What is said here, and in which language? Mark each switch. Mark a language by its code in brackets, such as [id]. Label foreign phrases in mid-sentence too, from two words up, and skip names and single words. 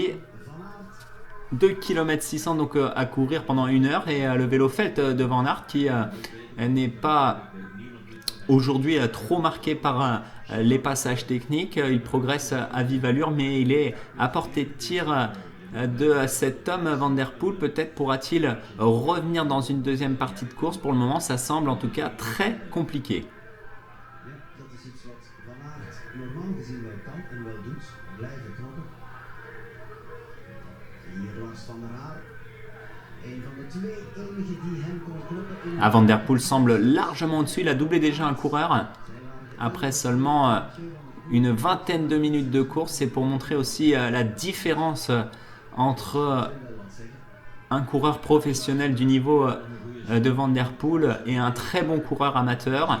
[fr] 2 km 600 donc à courir pendant 1 heure et le vélo Felt de Van Aert qui n'est pas aujourd'hui trop marqué par les passages techniques. Il progresse à vive allure mais il est à portée de tir de cet homme Van der Poel. Peut-être pourra-t-il revenir dans une deuxième partie de course. Pour le moment ça semble en tout cas très compliqué. Van der Poel semble largement au-dessus. Il a doublé déjà un coureur après seulement une vingtaine de minutes de course. C'est pour montrer aussi la différence entre un coureur professionnel du niveau de Van Der Poel et un très bon coureur amateur.